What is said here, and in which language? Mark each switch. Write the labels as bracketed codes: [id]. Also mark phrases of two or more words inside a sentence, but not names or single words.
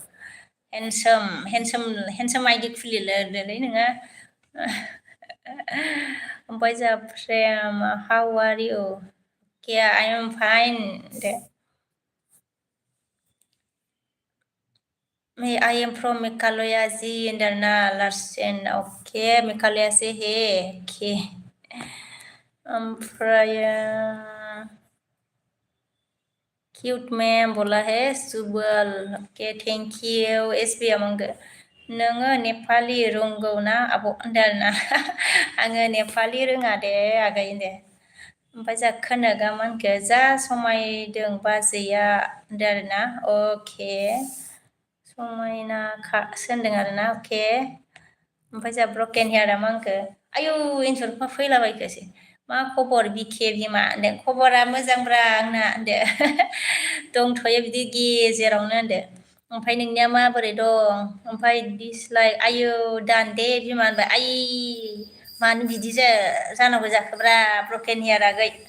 [brx] हेन्डसाम आइदि खुलिदोलै नोङो ओमफ्राय जोंहा प्रेम [en] how are you [brx] के [en] I am fine [brx] दे [en] I am from Meghalaya [brx] जी होनदोंना लार्सेन अके [hi] मेघालया से हे [brx] के ओमफ्राय क्यूट मैम बोला है सुबल अके [en] thank you [brx] एसबि आमंगो नोङो नेपालि रोंगौ ना आब' होनदों आरोना आङो नेपालि रोङा दे आगै दे ओमफ्राय जा खोनागा मानखो जा समायदों बाजैया होनदों आरोना अके समायना होनदों आरोना अके ओमफ्राय जा ब्रकेन हेयारा मा होनखो आयौ एन्सरफ्रा फैलाबायखोसै मा खबर बिखे बिमा होनदों खबरा मोजांब्रा आंना होनदो दंथ'यो बिदि गेजेरावनो होनदो ओमफ्राय नोंनिया माबोरै दं ओमफ्राय दिसलाइक आयौ दानदे बिमा होनबाय आइ मानो बिदि जानांगौ जाखोब्रा [en] broken hair [brx] आगै